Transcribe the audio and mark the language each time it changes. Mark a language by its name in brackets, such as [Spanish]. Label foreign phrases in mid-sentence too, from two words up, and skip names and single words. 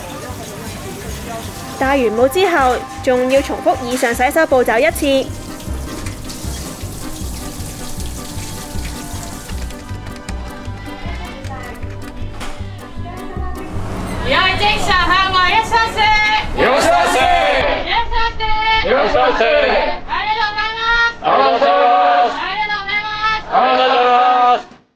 [Cantonese] 戴完帽之後，仲要重複以上洗手步驟1次。有精神向外一收聲， [Japanese] いらっしゃいませ。 [Cantonese] 一收聲， [Japanese] いらっしゃいませ。ありがとうございます。ありがとうございます。ありがとうございます。ありがとうございます。